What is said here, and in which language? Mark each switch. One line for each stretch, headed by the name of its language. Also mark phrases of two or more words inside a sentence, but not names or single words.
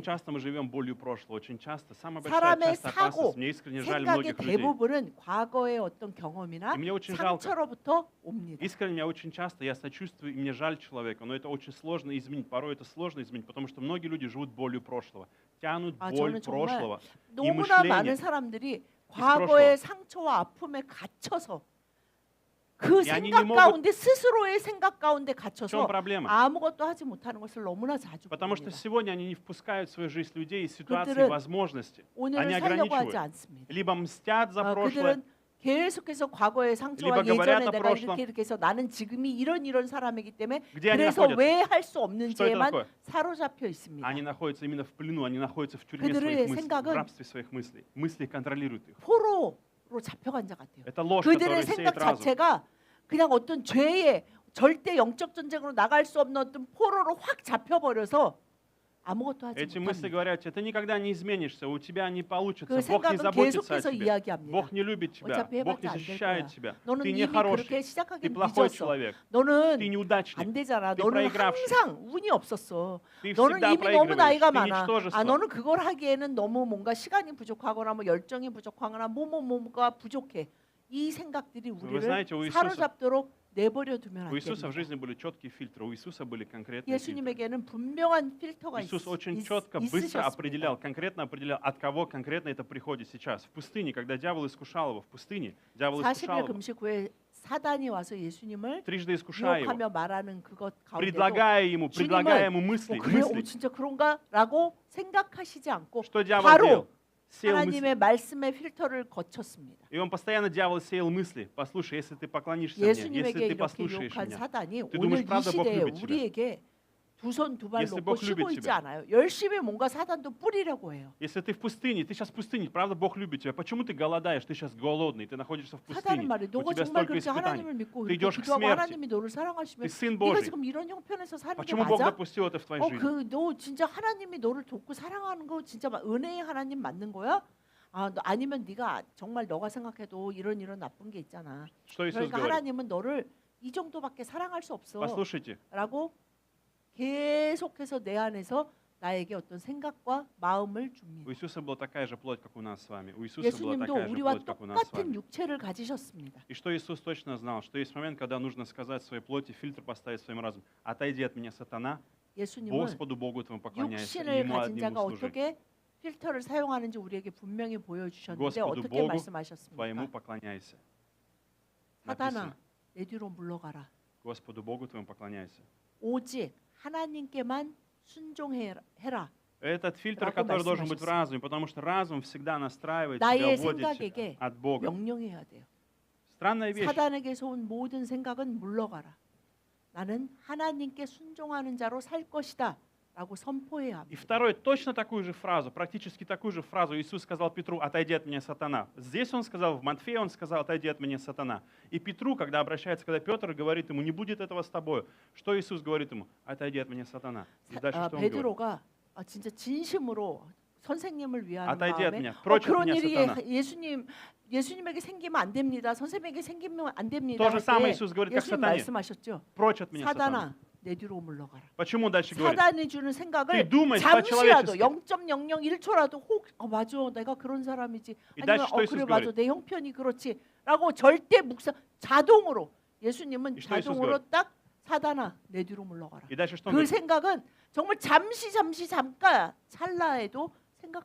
Russian: часто мы живем болью прошлого, очень часто. Самая большая
Korean: 사람의
Russian: часть 사고, опасность, мне искренне жаль
Korean: 생각의
Russian: многих людей.
Korean: 대부분은 과거의 어떤 경험이나
Russian: И мне очень жалко.
Korean: 상처로부터 옵니다.
Russian: Искренне мне очень часто, я сочувствую, и мне жаль человека, но это очень сложно изменить. Порой это сложно изменить, потому что многие люди живут болью прошлого, тянут боль
Korean: 저는 정말
Russian: прошлого.
Korean: 너무나
Russian: мышление
Korean: 많은 사람들이 과거의 상처와 아픔에 갇혀서 그 야, 아니, 생각 니 가운데 스스로의 생각 가운데
Russian: В чем
Korean: 갇혀서
Russian: проблема?
Korean: 아무것도 하지 못하는 것을 너무나 자주
Russian: Потому что
Korean: 봅니다.
Russian: сегодня они не впускают в свою жизнь людей из ситуации
Korean: 그들은
Russian: возможности.
Korean: 오늘을
Russian: они
Korean: 살려고 하지
Russian: ограничивают.
Korean: 않습니다.
Russian: Либо mстят за прошлое,
Korean: 그들은 계속해서 과거의 상처와
Russian: Либо говорят
Korean: 예전에
Russian: о
Korean: 내가
Russian: прошлом.
Korean: 이렇게 해서 나는 지금이 이런 사람이기 때문에
Russian: где они
Korean: 그래서
Russian: находятся?
Korean: 왜 할 수
Russian: Что это
Korean: 없는지에만
Russian: такое?
Korean: 사로잡혀 있습니다.
Russian: Они находятся именно в плену, они находятся в тюрьме
Korean: 그들의
Russian: своих мыслей,
Korean: 생각은
Russian: в рабстве своих мыслей. Мысли контролируют их.
Korean: 포로 잡혀간 자 같아요.
Russian: Это ложь,
Korean: 그들의
Russian: которая сеет
Korean: 생각
Russian: разум.
Korean: 자체가 그냥 어떤 죄의 절대 영적 전쟁으로 나갈 수 없는 어떤 포로로 확 잡혀버려서 아무것도 하지
Russian: Эти мысли
Korean: 못합니다.
Russian: говорят тебе, ты никогда не изменишься, у тебя не получится,
Korean: 그
Russian: Бог не
Korean: 생각은
Russian: заботится о
Korean: 계속해서
Russian: тебе,
Korean: 이야기합니다.
Russian: Бог не любит тебя,
Korean: 어차피
Russian: Бог не
Korean: 해봤자 안 될
Russian: защищает
Korean: 거야.
Russian: тебя,
Korean: 너는
Russian: ты
Korean: 이미
Russian: нехороший,
Korean: 그렇게
Russian: ты
Korean: 시작하긴
Russian: плохой
Korean: 늦었어.
Russian: человек, ты
Korean: 너는
Russian: неудачник,
Korean: 안 되잖아.
Russian: ты
Korean: 너는
Russian: проигравший,
Korean: 항상 운이 없었어.
Russian: ты
Korean: 너는
Russian: всегда
Korean: 이미 너무 나이가
Russian: проигрываешь, ты
Korean: 많아.
Russian: ничтожество.
Korean: 너는 그걸 하기에는 너무 뭔가 시간이 부족하거나 뭐 열정이 부족하거나 뭐가 부족해. 이 생각들이
Russian: Вы
Korean: 우리를
Russian: знаете, у Иисуса
Korean: 사로잡도록 내버려 두면 안
Russian: У Иисуса в
Korean: 됩니다.
Russian: жизни были четкие фильтры, у Иисуса были конкретные фильтры.
Korean: 예수님에게는 분명한 필터가
Russian: Иисус очень четко, быстро определял,
Korean: 있으셨습니다.
Russian: конкретно определял, от кого конкретно это приходит сейчас. В пустыне, когда дьявол искушал его, в пустыне дьявол
Korean: 40일
Russian: искушал его,
Korean: 금식 후에 사단이 와서 예수님을
Russian: трижды искушая его,
Korean: 유혹하며 말하는 그것 가운데도
Russian: предлагая ему мысли,
Korean: 그래,
Russian: мысли.
Korean: 진짜 그런가라고 생각하시지 않고
Russian: Что дьявол
Korean: 바로
Russian: делал? Сеял мысли.
Korean: 하나님의 말씀의 필터를 거쳤습니다.
Russian: И он постоянно, дьявол, сеял мысли. Послушай, если ты поклонишься мне, если
Korean: 예수님에게
Russian: ты
Korean: 이렇게
Russian: послушаешь
Korean: 유혹한
Russian: меня,
Korean: 사단이
Russian: ты
Korean: 오늘
Russian: думаешь,
Korean: 이
Russian: правда Бог
Korean: 시대에
Russian: любит тебя?
Korean: 우리에게 두 손 두 발
Russian: Если
Korean: 놓고
Russian: Бог
Korean: 쉬고
Russian: любит
Korean: 있지
Russian: тебя.
Korean: 않아요. 열심히 뭔가 사단도 뿌리려고 해요.
Russian: если ты в пустыне, ты сейчас в пустыне, правда Бог любит тебя. Почему ты голодаешь? Ты сейчас голодный, ты находишься в
Korean: 사단은
Russian: пустыне.
Korean: 말해,
Russian: У
Korean: 너가
Russian: тебя
Korean: 정말
Russian: столько
Korean: 그렇게
Russian: испытаний.
Korean: 하나님을 믿고
Russian: Ты
Korean: 이렇게
Russian: идешь к
Korean: 기도하고
Russian: смерти.
Korean: 하나님이 너를 사랑하시면
Russian: Ты сын
Korean: 네가
Russian: Божий.
Korean: 지금 이런 형편에서 사는 게
Russian: Почему Бог
Korean: 맞아?
Russian: допустил это в твоей жизни?
Korean: 너 진짜 하나님이 너를 돕고 사랑하는 거 진짜 은혜의 하나님 맞는 거야? 아니면 네가 정말 너가 생각해도 이런 나쁜 게 있잖아.
Russian: Что Иисус
Korean: 그러니까
Russian: говорит?
Korean: 하나님은 너를 이 정도밖에 사랑할 수 없어.
Russian: Послушайте,
Korean: 라고 계속해서 내 안에서 나에게 어떤 생각과 마음을
Russian: у
Korean: 줍니다.
Russian: Иисуса была такая же плоть, как у нас с вами. У Иисуса была
Korean: 예수님도
Russian: такая же
Korean: 우리와
Russian: плоть, как у нас с
Korean: 똑같은
Russian: вами.
Korean: 육체를 가지셨습니다.
Russian: И что Иисус точно знал, что есть момент, когда нужно сказать своей плоти, фильтр поставить своим разумом. Отойди от меня, сатана,
Korean: 예수님은
Russian: Господу Богу твоему поклоняйся, и
Korean: 육신을
Russian: Ему
Korean: 가진
Russian: одному
Korean: 자가
Russian: служи.
Korean: 어떻게 필터를 사용하는지 우리에게 분명히 보여주셨는데
Russian: Господу
Korean: 어떻게
Russian: Богу
Korean: 말씀하셨습니까?
Russian: твоему поклоняйся.
Korean: 사단아,
Russian: Написано,
Korean: 내 뒤로 물러가라.
Russian: Господу Богу твоему поклоняйся.
Korean: 오직 하나님께만 순종해라.
Russian: Этот фильтр,
Korean: 라고
Russian: который должен быть в
Korean: 말씀하셨어요.
Russian: разуме, потому что разум всегда настраивает тебя,
Korean: 나의
Russian: вводит
Korean: 생각에게
Russian: от Бога.
Korean: 명령해야 돼요.
Russian: Странная вещь.
Korean: 사단에게서 온 모든 생각은 물러가라. 나는 하나님께 순종하는 자로 살 것이다. 라고 선포해야
Russian: И
Korean: 합니다.
Russian: второй, точно такую же фразу, практически такую же фразу Иисус сказал Петру: «Отойди от меня, сатана». Здесь он сказал, в Матфея он сказал: «Отойди от меня, сатана». И Петру, когда обращается, когда Петр говорит ему: «Не будет этого с тобой», что Иисус говорит ему? «Отойди от меня, сатана». И дальше что он говорит?
Korean: 베드로가 진짜 진심으로 선생님을 위하는
Russian: Отойди от
Korean: 마음에
Russian: меня, прочь от
Korean: 그런
Russian: меня,
Korean: 일이
Russian: сатана.
Korean: 예수님에게 생기면 안 됩니다. 선생님에게 생기면 안 됩니다.
Russian: То же
Korean: 할
Russian: самое
Korean: 때
Russian: Иисус говорит, как
Korean: 예수님
Russian: сатане.
Korean: 말씀하셨죠.
Russian: Прочь от меня, сатана.
Korean: 사단아, 내 뒤로 물러가라.
Russian: Почему он дальше говорит?
Korean: 사단이 주는
Russian: Ты
Korean: 생각을
Russian: думаешь
Korean: 잠시라도
Russian: по-человечески.
Korean: 0.001초라도 혹 맞아 내가 그런 사람이지 이 아니면 다시 또 그래 이수스 맞아
Russian: говорит.
Korean: 내 형편이 그렇지라고 절대 자동으로 예수님은 이 또 이수스 자동으로 딱 사단아 내 뒤로 물러가라.
Russian: И дальше что он
Korean: 그
Russian: говорит?
Korean: 생각은 정말 잠깐 찰나에도 생각할